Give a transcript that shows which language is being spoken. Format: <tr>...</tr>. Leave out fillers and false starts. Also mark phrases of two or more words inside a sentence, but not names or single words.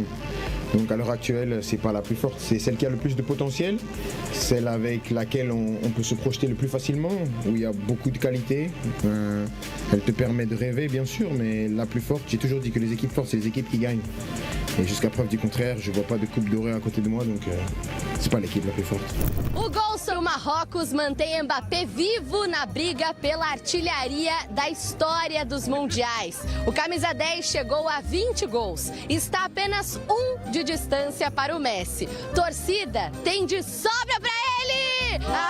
<fr>Donc à l'heure actuelle, c'est pas la plus forte. C'est celle qui a le plus de potentiel, celle avec laquelle on peut se projeter le plus facilement, où il y a beaucoup de qualité. Elle te permet de rêver, bien sûr, mais la plus forte, j'ai toujours dit que les équipes fortes, c'est les équipes qui gagnent. Et jusqu'à preuve du contraire, je vois pas de coupe dorée à côté de moi, donc c'est pas l'équipe la plus forte.</fr> <pt>O gol sobre o Marrocos mantém Mbappé vivo na briga pela artilharia da história dos mundiais. O camisa 10 chegou a 20 gols. Está apenas 1 de distância para o Messi. Torcida tem de sobra para ele!</pt>